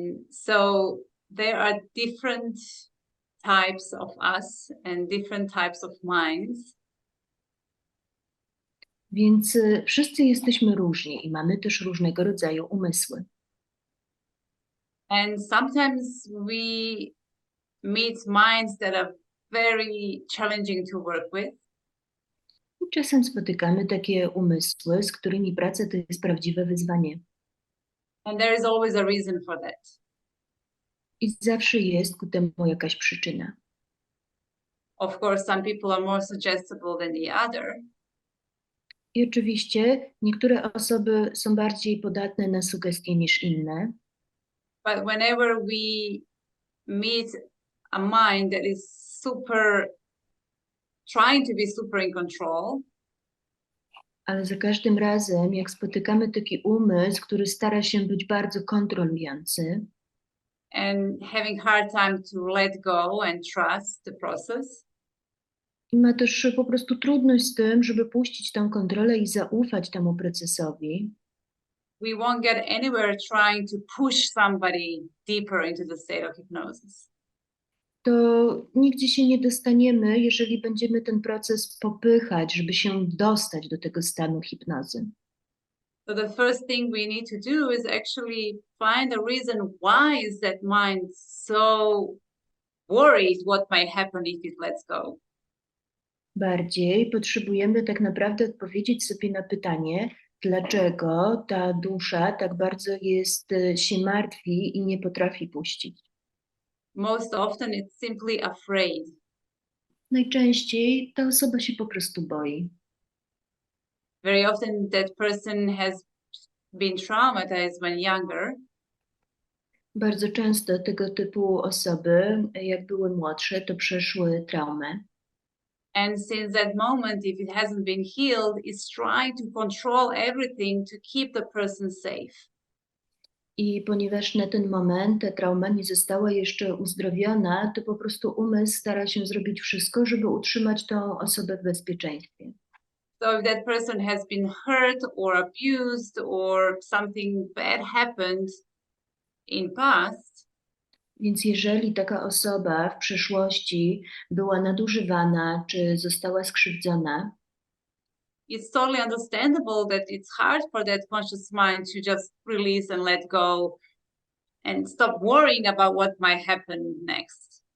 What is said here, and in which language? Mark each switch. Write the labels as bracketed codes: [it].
[en] So there are different types of us and different types of minds. [pl] Więc wszyscy jesteśmy różni i mamy też różnego rodzaju umysły. [en] And sometimes we meet minds that are very challenging to work with. [pl] I czasem spotykamy takie umysły, z którymi praca to jest prawdziwe wyzwanie. [en] And there is always a reason for that. [pl] I zawsze jest ku temu jakaś przyczyna. [en] Of course, some people are more suggestible than the other. [pl] I oczywiście niektóre osoby są bardziej podatne na sugestie niż inne, [en] But whenever we meet a mind that is trying to be super in control, [pl] ale za każdym razem, jak spotykamy taki umysł, który stara się być bardzo kontrolujący [en] and having hard time to let go and trust the process, [pl] i ma też po prostu trudność z tym, żeby puścić tę kontrolę i zaufać temu procesowi, [en] we won't get anywhere trying to push somebody deeper into the state of hypnosis. [pl] to nigdzie się nie dostaniemy, jeżeli będziemy ten proces popychać, żeby się dostać do tego stanu hipnozy. [en] So the first thing we need to do is actually find a reason why is that mind so worried what might happen if it lets go. [pl] Bardziej potrzebujemy tak naprawdę odpowiedzieć sobie na pytanie, dlaczego ta dusza tak bardzo się martwi i nie potrafi puścić. [en] most often it's simply afraid. [pl] Najczęściej ta osoba się po prostu boi. [en] Very often that person has been traumatized when younger, [pl] Bardzo często tego typu osoby, jak były młodsze, to przeszły traumę. [en] and since that moment, if it hasn't been healed, is trying to control everything to keep the person safe. [pl] I ponieważ na ten moment ta trauma nie została jeszcze uzdrowiona, to po prostu umysł stara się zrobić wszystko, żeby utrzymać tą osobę w bezpieczeństwie. [en] So if that person has been hurt or abused or something bad happened in past, [pl] Więc jeżeli taka osoba w przeszłości była nadużywana czy została skrzywdzona, [en] it's totally understandable that it's hard for that conscious mind to just release and let go and stop worrying about what might happen next.